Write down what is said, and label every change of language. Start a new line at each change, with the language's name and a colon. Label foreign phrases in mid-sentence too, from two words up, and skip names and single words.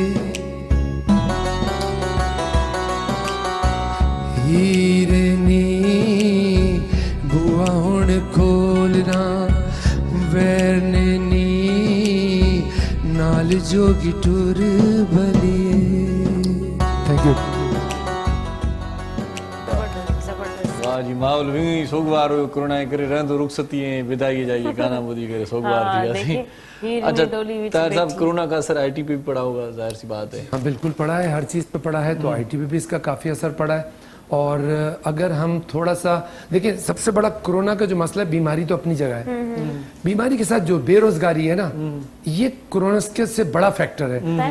Punjabi: ਹੀਰਨੀ ਬੂਆ ਹੁਣ ਖੋਲਣਾ ਵੈਰਨੀ ਨਾਲ ਜੋਗੀ ਟੁਰ ਬਲੀਏ।
English: Thank you.
Sindhi: वाह जी, माहौल भी सोगवार हो कोरोना करे रहंदो रुखसती ऐं विदाई जाइए गाना ॿुधी करे सोगवार थी वियासीं।
Urdu: اچھا طاہر صاحب، کورونا کا اثر آئی ٹی پہ بھی پڑا ہوگا، ظاہر سی بات ہے. ہاں بالکل پڑا ہے، ہر چیز پہ پڑا ہے، تو آئی ٹی پہ بھی اس کا کافی اثر پڑا ہے. اور اگر ہم تھوڑا سا دیکھیے، سب سے بڑا کورونا کا جو مسئلہ ہے، بیماری تو اپنی جگہ ہے، بیماری کے ساتھ جو بے روزگاری ہے نا، یہ کورونا کے سے بڑا فیکٹر ہے.